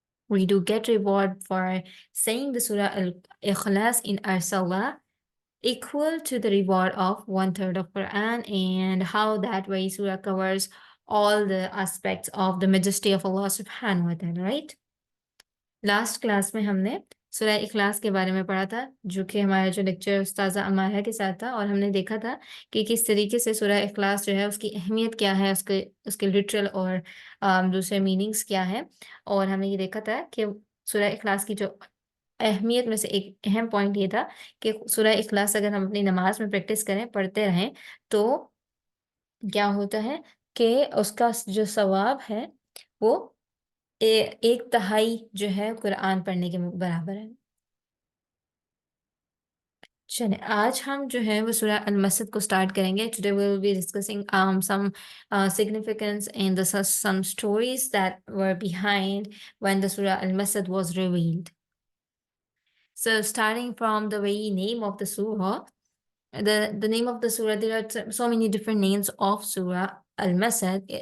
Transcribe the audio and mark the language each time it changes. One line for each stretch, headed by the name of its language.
English: We do get reward for saying the Surah Al-Ikhlas in our Salah equal to the reward of 1/3 of Quran, and how that way Surah covers all the aspects of the majesty of Allah subhanahu wa ta'ala, right?
Hindi: Last class में हमने सूरह इखलास के बारे में पढ़ा था, जो कि हमारा जो लेक्चर उस्ताजा अमारा के साथ था, और हमने देखा था कि किस तरीके से सूरह इखलास जो है उसकी अहमियत क्या है, उसके लिटरल और दूसरे मीनिंग्स क्या है। और हमने ये देखा था कि सूरह इखलास की जो अहमियत में से एक अहम पॉइंट ये था कि सूरह इखलास अगर हम अपनी नमाज में प्रैक्टिस करें, पढ़ते रहें, तो क्या होता है कि उसका जो सवाब है वो 1/3 जो है कुरान पढ़ने के बराबर है। चलिए आज हम जो है वो सूरह अल-मसद को स्टार्ट करेंगे।
English: Today we will be discussing some significance and some stories that were behind when the surah al-Masad was revealed. So starting from the very name of the surah, the name of the surah, there are so many different names of surah al-Masad.